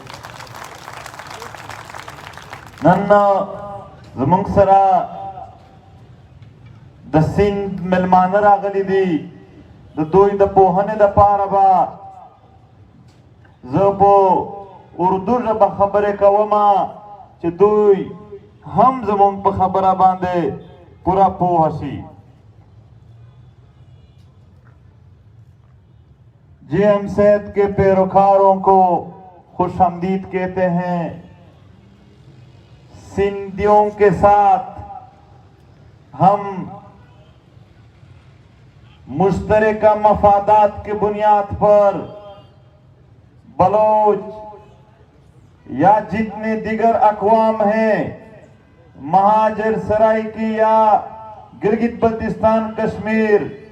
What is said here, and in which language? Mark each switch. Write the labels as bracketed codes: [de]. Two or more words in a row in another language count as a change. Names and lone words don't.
[ps] نن زموږ سره د سیند مېلمانه راغلي دي د دوی د پوهنې دپاره به زه په اردو ژبه خبرې کومه چې دوی هم زموږ په خبره باندې پورا پوه شي [ur] JM سید کے پیروکاروں کو خوش آمدید کہتے ہیں سندھیوں کے ساتھ ہم مشترکہ مفادات کی بنیاد پر بلوچ یا جتنے دیگر اقوام ہیں مہاجر سرائیکی یا گلگت بلتستان کشمیر